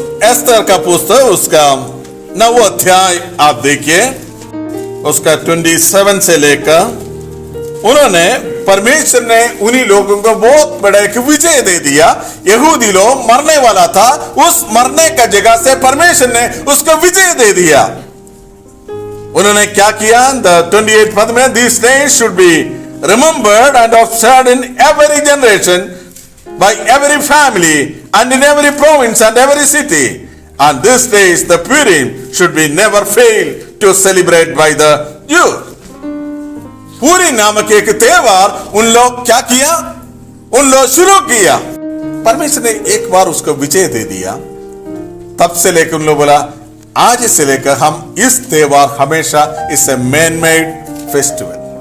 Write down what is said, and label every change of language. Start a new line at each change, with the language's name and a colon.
Hindi: एस्तर का पुस्तक उसका 9वां अध्याय आप देखिए, उसका 27 से लेकर उन्होंने परमेश्वर ने उन्हीं लोगों को बहुत बड़ा एक विजय दे दिया। यहूदी लोग मरने वाला था, उस मरने का जगह से परमेश्वर ने उसको विजय दे दिया। उन्होंने क्या किया? 28 पद में,
English: This day should be remembered and observed in every generation by every family and in every province and every city, and this days the Purim should be never fail to celebrate by the youth.
Hindi: पूरी नामक एक त्योहार उन लोग क्या किया? उन लोग शुरू किया। परमेश्वर ने एक बार उसको विजय दे दिया। तब से लेकर उन लोग बोला आज से लेकर हम इस त्योहार हमेशा इसे
English: Man made festival.